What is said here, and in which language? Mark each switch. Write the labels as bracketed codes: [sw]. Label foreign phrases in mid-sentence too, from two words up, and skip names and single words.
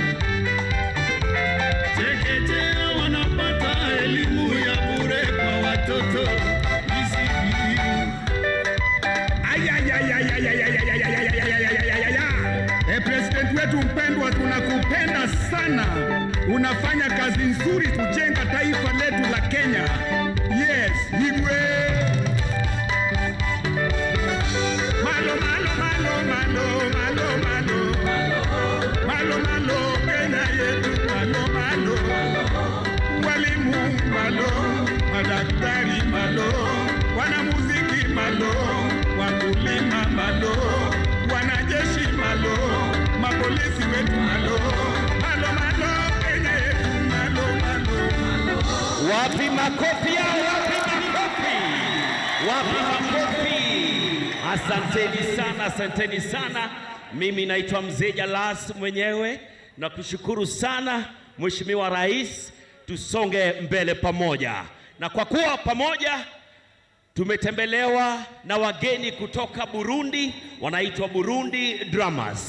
[sw] Chekechea wanapata elimu ya bure kwa watoto. President wetu mpendwa, tunakupenda sana. Unafanya kazi nzuri kujenga taifa letu la Kenya. Yes, Igwe. Malo malo malo malo malo malo malo malo Kenya yetu malo malo. Walimu malo, madaktari malo, wanamuziki malo, wakulima malo, wanajeshi malo, mapolisi wetu malo, malo malo Kenya yetu malo malo. Wapi makofi yao, wapi makofi, wapi makofi. Asanteni sana, asanteni sana. Mimi naitwa Mzee Jalas mwenyewe na kushukuru sana Mheshimiwa Rais. Tusonge mbele pamoja, na kwa kuwa pamoja tumetembelewa na wageni kutoka Burundi, wanaitwa Burundi Drummers.